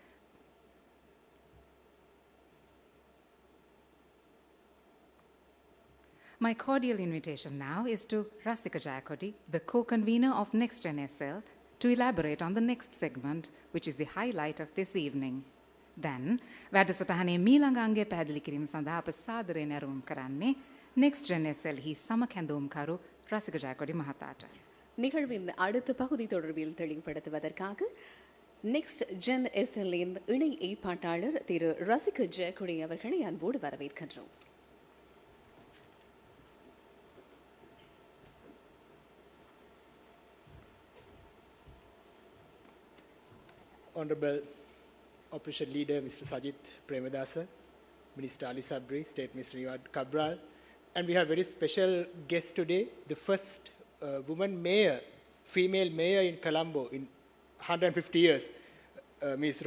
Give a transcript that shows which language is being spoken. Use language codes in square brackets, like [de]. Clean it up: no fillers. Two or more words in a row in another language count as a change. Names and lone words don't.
[en] My cordial invitation now is to Rasika Jayakodi, the co-convener of NextGen SL, to elaborate on the next segment, which is the highlight of this evening. Then, [si] වැඩසටහනේ මීළඟ අංගය පැහැදිලි කිරීම සඳහා අප සාදරයෙන් ආරම්භ කරන්නේ next gen SL හි සමකැඳවුම්කරු රසික ජයකොඩි මහතාට. [ta] நிகழ்வின் அடுத்த பகுதி தொடர்பில் தெளிவுபடுத்துவதற்காக நெக்ஸ்ட் ஜென் எஸ்எல்லின் இணை ஏற்பாட்டாளர் திரு ரசிக ஜெயக்குடி அவர்களை அன்போடு வரவேற்கின்றோம். [en] Honorable Opposition Leader Mr. Sajith Premadasa, Minister Ali Sabri, State Minister Riyad Cabral, and we have very special guest today, the first woman mayor, female mayor in Colombo in 150 years, Ms.